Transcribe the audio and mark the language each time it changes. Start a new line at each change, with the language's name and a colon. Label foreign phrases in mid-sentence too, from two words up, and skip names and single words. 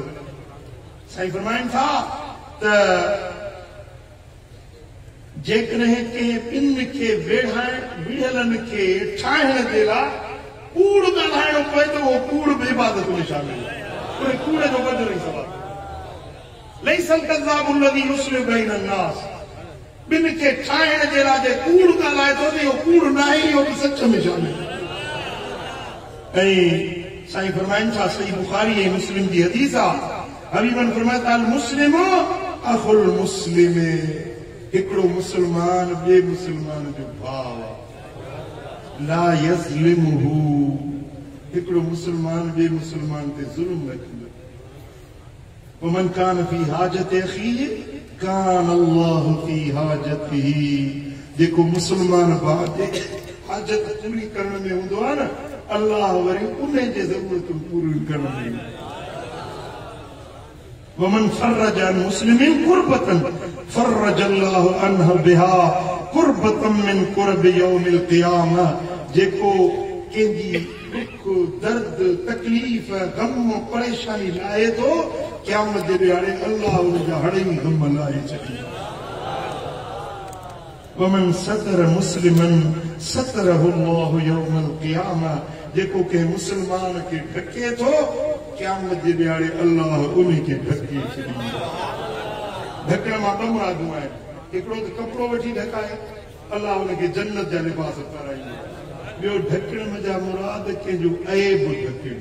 Sindhi: साईं फरमाइनि था त जेकॾहिं कंहिं ॿिनि खे विढ़ियलनि खे ठाहिण जे लाइ कूड़ ॻाल्हाइणो पए त उहो कूड़ बि इबादत में शामिल आहे, उन कूड़ जो वॾो ई सवाबु।
Arabic: ليس الكذاب الذي يصلح بين الناس,
Sindhi: ॿिनि खे ठाहिण जे लाइ जे कूड़ ॻाल्हाए थो त इहो कूड़ न आहे, इहो बि सच में शामिल आहे। ऐं साईं फरमाइनि था, सही बुखारी ऐं मुस्लिम जी हदीस आहे, हबीबन फरमाए था
Arabic: مسلم أخو المسلم,
Sindhi: हिकिड़ो मुस्लमान ॿिए मुस्लमान जो भाउ आहे।
Arabic: لا يظلمه,
Sindhi: हिकिड़ो मुसलमान ॿिए मुसलमान ते ज़ुल्म न कंदो।
Arabic: ومن كان في حاجة أخيه كان الله في حاجته.
Sindhi: जेको मुसलमान भाउ जे हाजत पूरी करण में हूंदो आहे न, अल्लाह वरी उन जे ज़रूरतूं पूरियूं करण में।
Arabic: ومن فرج عن مسلم كربة فرج الله عنه بها كربة من كرب يوم القيامة.
Sindhi: जेको कंहिंजी दुख दर्द तकलीफ़ गम परेशानी लाहे थो, क़यामत जे ॾियारे अल्लाह उन जा हड़ेई गम लाहे छॾींदो।
Arabic: ومن ستر مسلما ستره الله يوم القيامة.
Sindhi: जेको के मुसलमान के ढके थो, क़यामत जे ॾियारे अल्लाह उन खे ढके छॾींदो। ढकण मां ॿ मुरादूं आहिनि। हिकिड़ो त कपिड़ो वठी ढकाए, अल्लाह उनखे जन्नत जा लिबास पाराईंदो। ॿियो ढकण में जा मुराद कंहिंजो ऐब ढकण।